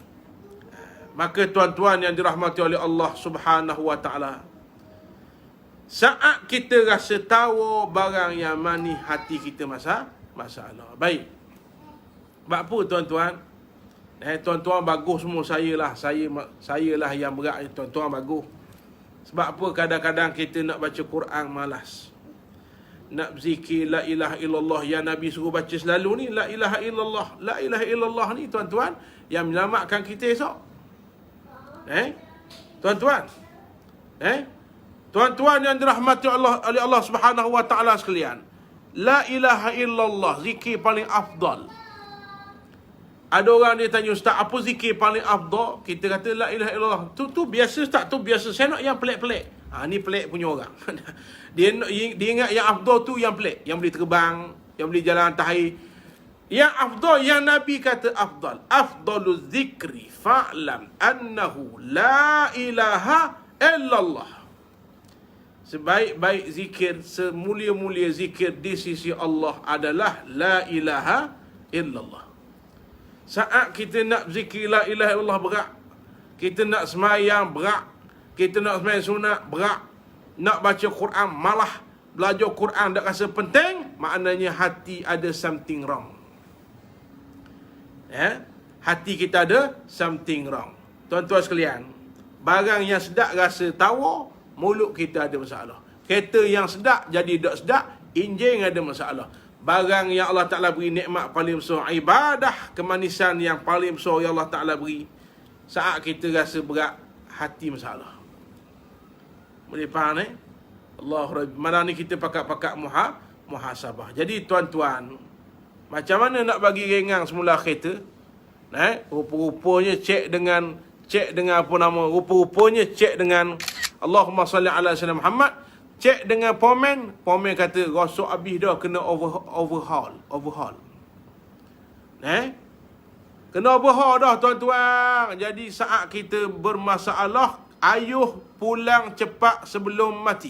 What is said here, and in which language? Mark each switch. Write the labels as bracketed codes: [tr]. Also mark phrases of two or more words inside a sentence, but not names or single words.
[ms] Maka tuan-tuan yang dirahmati oleh Allah [ar] سبحانه وتعالى, [ms] saat kita rasa tahu barang yang mani, hati kita masalah. Baik. Sebab apa, tuan-tuan? Tuan-tuan bagus semua, saya lah yang berat. Tuan-tuan bagus. Sebab apa kadang-kadang kita nak baca Quran malas. Nak berzikir [ar] لا إله إلا الله [ms] yang Nabi suruh baca selalu ni, [ar] لا إله إلا الله. لا إله إلا الله [ms] ni, tuan-tuan, yang menyelamatkan kita esok. Tuan-tuan. Tuan-tuan yang dirahmati oleh Allah [ar] سبحانه وتعالى [ms] sekalian, [ar] لا إله إلا الله [ms] zikir paling afdal. Ada orang dia tanya, ustaz, apa zikir paling afdal? Kita kata [ar] لا إله إلا الله. [ms] Tu biasa, ustaz, tu biasa. Saya nak yang pelik-pelik. Ni pelik punya orang. dia ingat yang afdal tu yang pelik, yang boleh terbang, yang boleh jalan atas air. Yang afdal, yang Nabi kata afdal, [ar] أفضل الذكر فاعلم أنه لا إله إلا الله. [ms] Sebaik-baik zikir, semulia-mulia zikir di sisi Allah adalah [ar] لا إله إلا الله. [ms] Saat kita nak zikir [ar] لا إله إلا الله [ms] berat, kita nak semayang berat, kita nak semayang sunat berat, nak baca Quran malah, belajar Quran tak rasa penting, maknanya hati ada [en] something wrong. [ms] Hati kita ada [en] something wrong. [ms] Tuan-tuan sekalian, barang yang sedap rasa tawa, mulut kita ada masalah. Kereta yang sedap jadi tak sedap, enjin ada masalah. Barang yang Allah Ta'ala beri nikmat paling besar, ibadah, kemanisan yang paling besar yang Allah Ta'ala beri, saat kita rasa berat, hati masalah. Boleh faham Allah, malam ni kita pakat-pakat muhasabah. Jadi tuan-tuan, macam mana nak bagi ringan semula kereta? Rupa-rupanya cek dengan apa nama? Rupa-rupanya cek dengan [ar] اللهم صل على سيدنا محمد. [ms] Cek dengan pomen kata rosok habis dah, kena overhaul. Kena overhaul dah, tuan-tuan. Jadi saat kita bermasalah, ayuh pulang cepat sebelum mati.